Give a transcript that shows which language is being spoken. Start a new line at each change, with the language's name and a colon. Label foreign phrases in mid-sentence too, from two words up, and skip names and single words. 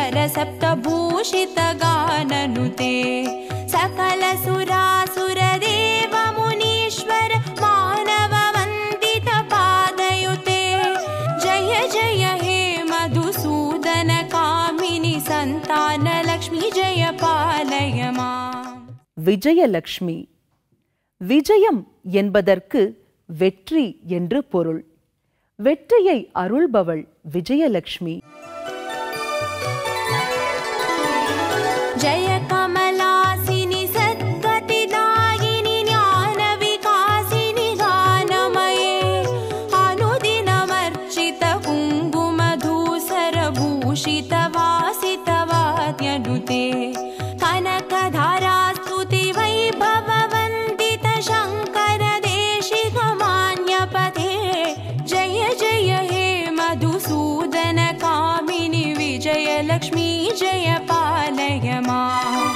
Sanskrit: स्वरसप्तभूषितगाननुते सकलसुरासुरदेव मुनीश्वर मानववन्दितपादयुते जय जय हे मधुसूदन कामिनि सन्तानलक्ष्मी जय पालय माम्।
Tamil: விஜயலக்ஷ்மி. விஜயம் என்பதற்கு வெற்றி என்று பொருள். வெற்றியை அருள்பவள் விஜயலக்ஷ்மி.
Sanskrit: जय कमलासिनि सद्गतिदायिनि ज्ञानविकासिनि गानमये अनुदिनमर्चित कुङ्कुमधूसरभूषितवासितवाद्यनुते कनकधारास्तुति वैभववन्दित शङ्कर देशिकमान्यपते जय जय हे मधुसूदन कामिनि विजयलक्ष्मी जय पालय माम्।